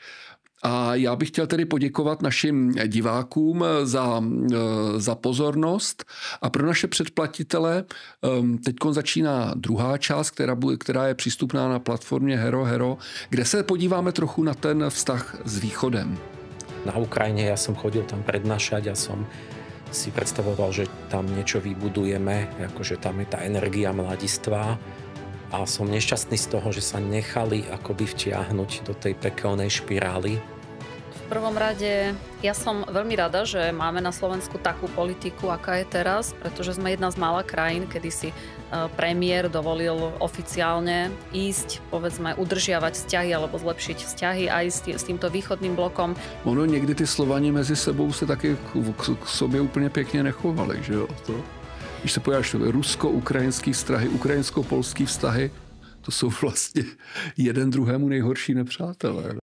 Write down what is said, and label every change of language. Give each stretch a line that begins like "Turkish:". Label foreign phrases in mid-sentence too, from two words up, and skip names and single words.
Czech: A já bych chtěl tedy poděkovat našim divákům za pozornost a pro naše předplatitele teď začíná druhá část, která je přístupná na platformě Hero, kde se podíváme trochu na ten vztah s východem.
Slovak: Na Ukrajine ja som chodil tam prednášať a som si predstavoval, že tam niečo vybudujeme, akože tam je tá energia mladistvá a som nešťastný z toho, že sa nechali akoby vtiahnuť do tej pekelnej špirály. V prvom rade ja som veľmi rada, že máme na Slovensku takú politiku, aká je teraz, pretože sme jedna z mála krajín, kedy si premiér dovolil oficiálne ísť, povedzme, udržiavať vzťahy alebo zlepšiť vzťahy aj s týmto východným blokom.
Czech: Ono někdy ty Slovani mezi sebou se taky k sobě úplně pěkně nechovali, že jo? Když se podíváš rusko-ukrajinský vztahy, ukrajinsko-polský vztahy, to jsou vlastně jeden druhému nejhorší nepřátelé.